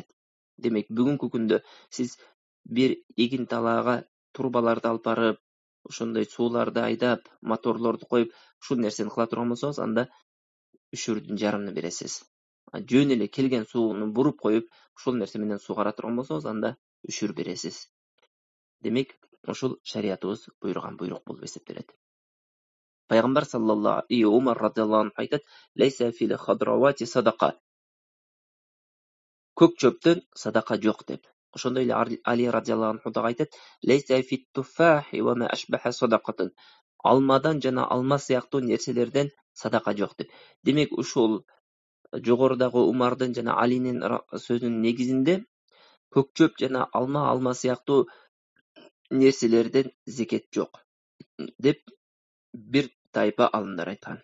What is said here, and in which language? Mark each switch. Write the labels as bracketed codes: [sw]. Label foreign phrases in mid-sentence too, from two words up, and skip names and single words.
[ky] Демек, бүгүнкү күндө сиз бир эгин талаага турбаларды алып барып, ошондой сууларды айдап, моторлорду коюп, ушул нерсени кыла турган болсоңуз, анда үшүрдүн жарымын бересиз. Жөн эле келген сууну буруп коюп, ушул нерсе менен сугара турган болсоңуз, анда үшүр бересиз. Демек, ошол шариятыбыз буйруган буйрук болуп эсептелет. Пайгамбар [ar] صلى الله عليه [ky] Умар [ar] رضي الله عنه [ky] айтат: [ar] "ليس في الخضراوات صدقة." [ky] Көк чөптөн садака жок деп. Ошондой эле Али [ar] رضي الله عنه [ky] да айтат: [ar] "ليس في التفاح وما أشبه صدقة." [ky] Алмадан жана алма сыяктуу нерселерден садака жок деп. Демек, ушул жогорудагы Умардын жана Алинин сөзүнүн негизинде көкчөп жана алма сыяктуу нерселерден зекет жок деп бир тайпа алымдар айткан.